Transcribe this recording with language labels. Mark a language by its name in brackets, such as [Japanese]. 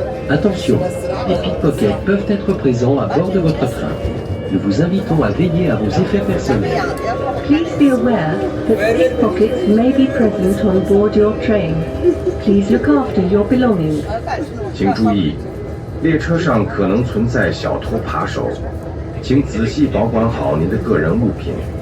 [French] Attention, les pickpockets peuvent être présents à bord de votre train. Nous vous invitons à veiller à vos effets personnels. [English] Please be aware that pickpockets may be present on board your train. Please look after your belongings. [Chinese] 请注意，列车上可能存在小偷扒手，请仔细保管好您的个人物品。